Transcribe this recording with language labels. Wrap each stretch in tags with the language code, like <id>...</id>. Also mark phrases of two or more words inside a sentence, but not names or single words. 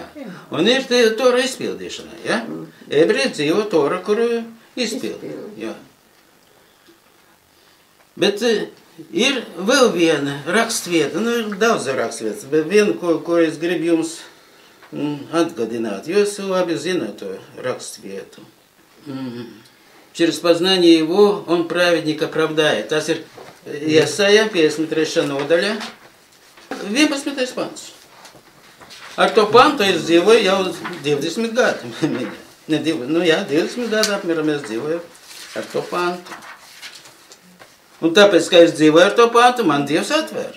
<lv>Un ir Tora izpildīšana, ja? Ebreji dzīvo Tora, kuru izpildi. Jā. Bet ir vēl viena rakstvieta, ir daudz rakstvietas, bet viena, ko es gribu jums atgādināt, jo es labi zinu to rakstvietu.</lv> <ru>Через познание его он праведника оправдает.</ru> <lv>Tas ir Iesaja 53. nodaļa, 11. pants. Ar to pantu es dzīvoju jau 20 gadu. 20 gadu apmēram es dzīvoju ar to pantu. Un tāpēc, ka es dzīvoju ar to pantu, man Dievs atver.</lv>